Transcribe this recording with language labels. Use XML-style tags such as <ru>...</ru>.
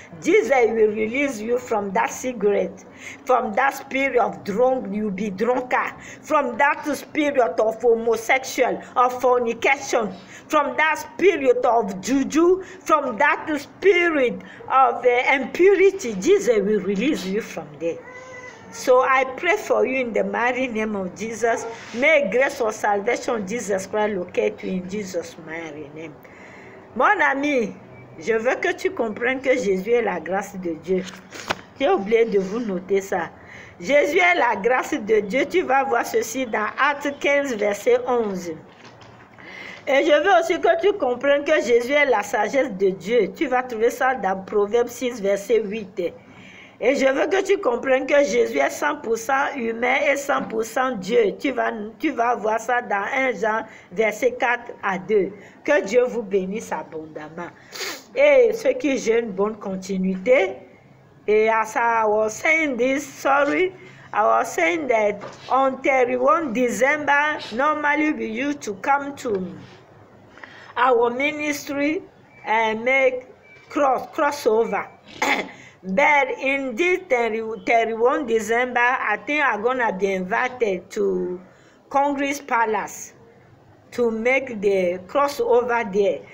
<en>Jesus will release you from that cigarette, from that spirit of drunk, you'll be drunkard, from that spirit of homosexual, of fornication, from that spirit of juju, from that spirit of impurity. Jesus will release you from there. So I pray for you in the mighty name of Jesus. May grace or salvation Jesus Christ locate you in Jesus' mighty name.</en> <fr>Mon ami, je veux que tu comprennes que Jésus est la grâce de Dieu. J'ai oublié de vous noter ça. Jésus est la grâce de Dieu. Tu vas voir ceci dans Actes 15, verset 11. Et je veux aussi que tu comprennes que Jésus est la sagesse de Dieu. Tu vas trouver ça dans Proverbe 6, verset 8. Et je veux que tu comprennes que Jésus est 100% humain et 100% Dieu. Tu vas voir ça dans 1 Jean, verset 4 à 2. Que Dieu vous bénisse abondamment. Et ceux qui jeûnent, bonne continuité. Et</fr> <en>as I was saying this, sorry, I was saying that on 31 December, normally we used to come to our ministry and make crossover. But in this 31 December, I think I'm going to be invited to Congress Palace to make the crossover there.</en>